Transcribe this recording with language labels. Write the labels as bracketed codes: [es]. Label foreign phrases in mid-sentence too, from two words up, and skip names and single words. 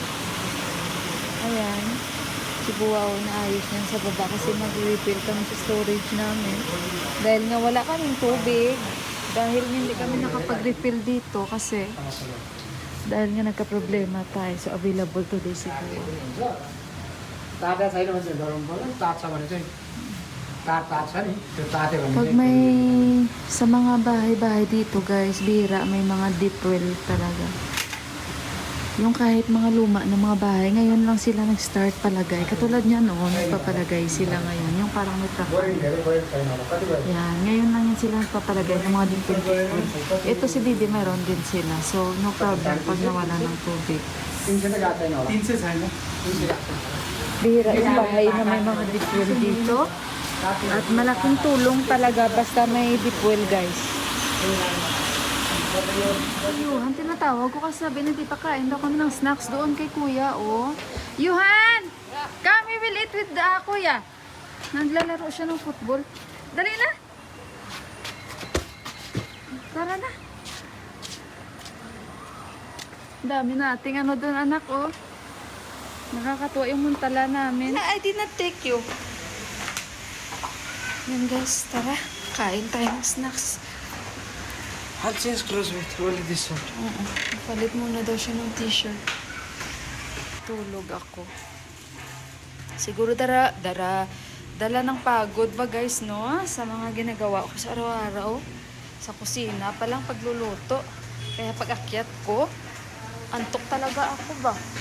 [tl] Ayan. Si Buwaw na ayos niyan sa baba kasi mag-refill kami sa storage namin. Dahil nga wala kaming tubig. Dahil nga hindi kami nakapag-refill dito kasi dahil nga nagka-problema tayo. So [en] available today [tl] si Buwaw. [ne] ताता छैन भने चाहिँ गरौँ पर्यो तात छ भने चाहिँ तात छ नि त्यो तात्यो भने [tl] Pag may sa mga bahay-bahay dito guys, bihira may mga [en] deep well [tl] talaga. Yung kahit mga luma ng mga bahay, ngayon lang sila nag-start palagay. Katulad niya noon, nagpapalagay sila ngayon. Yung parang may truck. [ne] बोरिङ धेरै बोरिङ छैन होला कति भयो [tl] Yan, ngayon lang yan sila nagpapalagay ng mga [en] deep well. [tl] Ito si Didi, meron din sila. So, [en] no problem [tl] pag nawala ng tubig. [ne] 300 त गएको छैन होला 300 छैन 300 गएको छैन [tl] Bihira yung bahay na may mga [en] deep well [tl] dito. At malaking tulong talaga basta may [en] deep well [tl] guys. Yuhan, tinatawag ko kasi sabi na di pa kain daw kami ng snacks doon kay kuya, oh. Yuhan! [en] Come, we will eat with the kuya. [tl] Naglalaro siya ng football. Dali na! Tara na. Dami nating ano doon anak, oh. Nakakatuwa yung muntala namin. [en] I did not take you. [tl] Yan guys, tara. Kain tayo ng snacks. [en] I'll change clothes with only this one. [tl] Palit muna daw siya ng t-shirt. Tulog ako. Siguro dala ng pagod ba guys, no? Sa mga ginagawa ko sa araw-araw. sa kusina palang pagluluto. Kaya pag akyat ko, antok talaga ako ba?